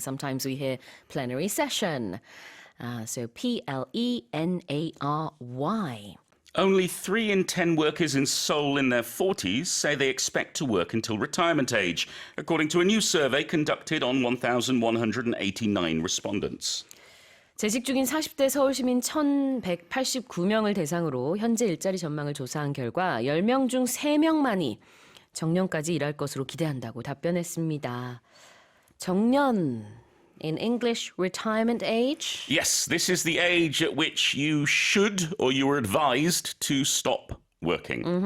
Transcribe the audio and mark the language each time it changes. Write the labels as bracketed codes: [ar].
[en] Sometimes we hear plenary session. So Plenary. Only 3 in 10 workers in Seoul in their 40s say they expect to work until retirement age, according to a new survey conducted on 1,189 respondents. [ko] 재직 중인 40대 서울시민 1,189명을 대상으로 현재 일자리 전망을 조사한 결과 10명 중 3명만이 정년까지 일할 것으로 기대한다고 답변했습니다. [en] 정년, in English, retirement age? Yes, this is the age at which you should or you are advised to stop working.